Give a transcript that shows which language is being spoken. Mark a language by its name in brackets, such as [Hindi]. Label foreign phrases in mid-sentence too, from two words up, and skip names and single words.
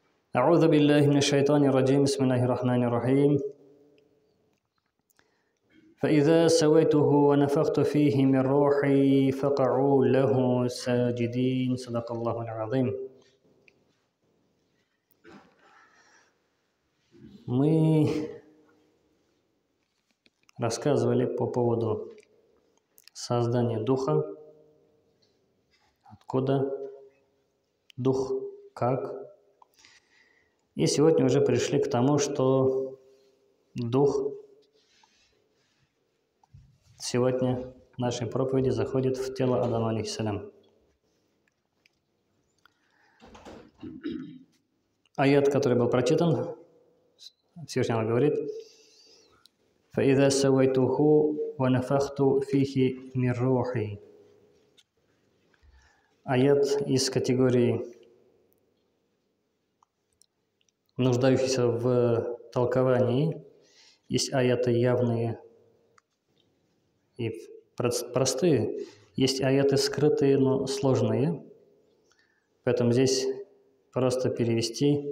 [Arabic] أعوذ بالله من الشيطان الرجيم بسم الله الرحمن الرحيم فإذا سويته ونفخت فيه من روحي فقعوا له ساجدين صدق الله العظيم. [Russian] Мы рассказывали по поводу создания духа, откуда дух, как. И сегодня уже пришли к тому, что дух сегодня в нашей проповеди заходит в тело Адама алейхиссалям. Аят, который был прочитан, Всевышний Аллах говорит: [Arabic] فَإِذَا سَوَيْتُهُ وَنَفَخْتُ فِيهِ مِنْ رُوحِي. [Russian] Аят из категории нуждающийся в толковании. Есть аяты явные и простые, есть аяты скрытые, но сложные. Поэтому здесь просто перевести.